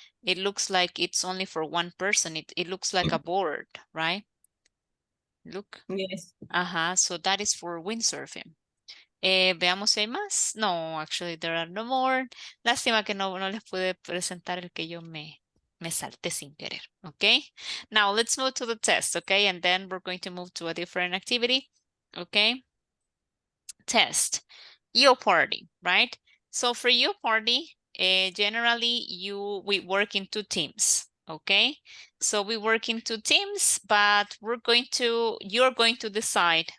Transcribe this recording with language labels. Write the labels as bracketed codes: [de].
[en] It looks like it's only for one person. It looks like a board, right? Look. Yes. Ajá, so that is for windsurfing. [es] Veamos si hay más. [en] No, actually there are no more. [es] Lástima que no les pude presentar el que yo me salté sin querer. [en] Okay. Now let's move to the test. Okay. And then we're going to move to a different activity. Okay. Test. Jeopardy, right? So for Jeopardy, generally we work in 2 teams. Okay, so we work in 2 teams, but you're going to decide.